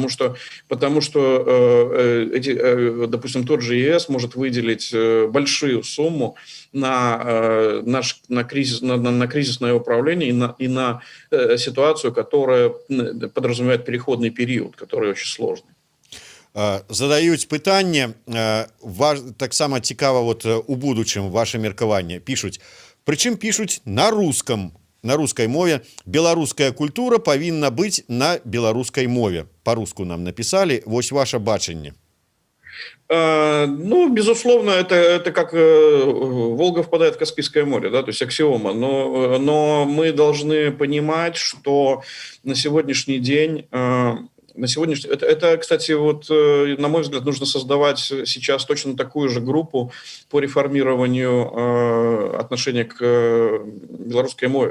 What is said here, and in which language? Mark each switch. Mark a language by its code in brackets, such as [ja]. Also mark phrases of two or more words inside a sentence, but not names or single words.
[ru] Допустим, тот же ЕС может выделить большую сумму на кризисное управление и на ситуацию, которая подразумевает переходный период, который очень сложный. [be] Задаюць пытанне, таксама цікава вот у будучым ваше меркаванне. Пішуць, прычым пішуць на рускай мове. Беларуская культура павінна быць на беларускай мове. Па-руску [ru] нам написали. [be] Вось ваше бачанне. Ну, [ru] безусловно, это как Волга впадает в Каспийское море, да, то есть аксиома. Но мы должны понимать, что на сегодняшний день... Это, кстати, вот, на мой взгляд, нужно создавать сейчас точно такую же группу по реформированию отношения к белорусской мове.